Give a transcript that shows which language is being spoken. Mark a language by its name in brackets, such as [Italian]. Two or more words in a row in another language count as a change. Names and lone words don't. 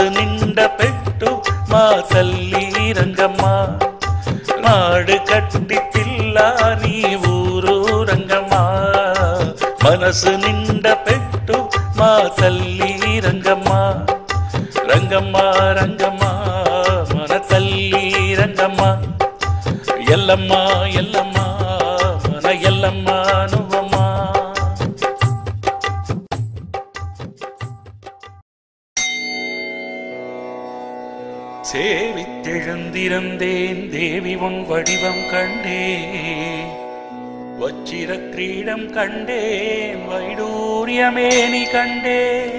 [Telugu] నిండ పెట్టు మా తల్లి రంగమ్మ మాడు కట్టి పిల్ల నీ ఊరు రంగమ్మ మనసు నిండ పెట్టు మా తల్లి రంగమ్మ రంగమ్మ రంగమ్మ మన తల్లి రంగమ్మ ఎల్లమ్మ ఎల్లమ్మ మన ఎల్లమ్మ నువ్వమ్మ [Tamil] சேவித்தெழுந்திருந்தேன் தேவி உன் வடிவம் கண்டேன் வச்சிர கிரீடம் கண்டேன் வைடூரியமேனி கண்டேன்